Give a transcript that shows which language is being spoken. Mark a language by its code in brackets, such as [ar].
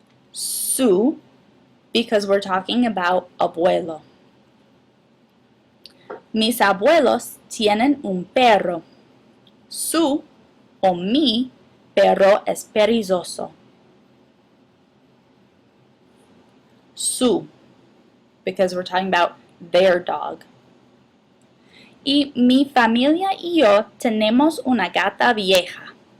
[en] Su, because we're talking about abuelo. [es] Mis abuelos tienen un perro. Su o mi perro es perezoso. [en] Su, because we're talking about their dog. [es] Y mi familia y yo tenemos una gata vieja.